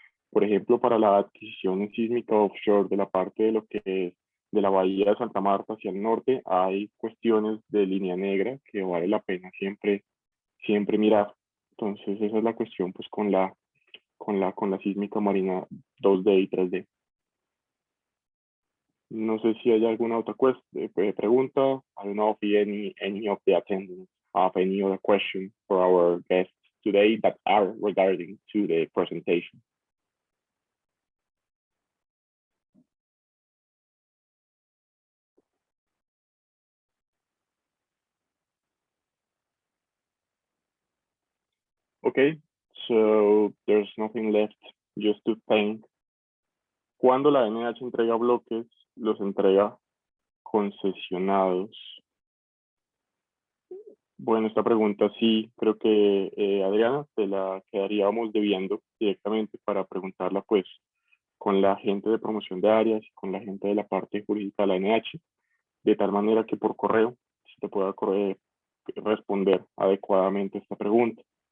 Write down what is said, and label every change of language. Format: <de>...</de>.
<es>Por ejemplo, para la adquisición sísmica offshore de la parte de lo que es de la bahía de Santa Marta hacia el norte, hay cuestiones de línea negra que vale la pena siempre mirar. Entonces, esa es la cuestión pues con la sísmica marina 2D y 3D. No sé si hay alguna otra pregunta.</es> <en>I don't know if any of the attendants have any other question for our guests today that are regarding to the presentation. Okay, so there's nothing left just to thank.</en> <es>Cuando la NH entrega bloques, los entrega concesionados. Bueno, esta pregunta sí, creo que Adriana, te la quedaríamos debiendo directamente para preguntarla pues con la gente de promoción de áreas y con la gente de la parte jurídica de la NH, de tal manera que por correo se te pueda responder adecuadamente esta pregunta.</es>